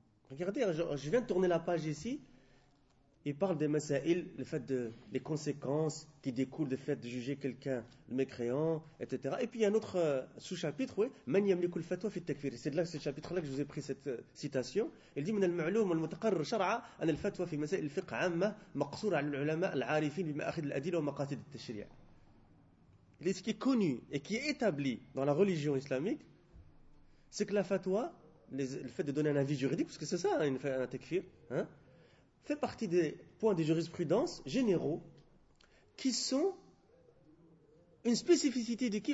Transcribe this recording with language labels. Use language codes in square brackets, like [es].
[fr] Regardez, je viens de tourner la page ici. Il parle des masaïl, le fait de les conséquences qui découlent du fait de juger quelqu'un le mécréant, etc. Et puis il y a un autre sous-chapitre, oui. [ar] Man yamlikul fatwa fi takfir. [fr] C'est de là, ce chapitre-là, que je vous ai pris cette citation. Il dit, [ar] من المعلوم والمتقرر شرعا أن الفتوى في مسائل الفقه عامة مقصورة على العلماء العارفين بمآخذ الأدلة ومقاصد التشريع. [fr] Et ce qui est connu et qui est établi dans la religion islamique, c'est que la fatwa, le fait de donner un avis juridique, parce que c'est ça, un takfir, hein, fait partie des points de jurisprudence généraux qui sont une spécificité de qui ?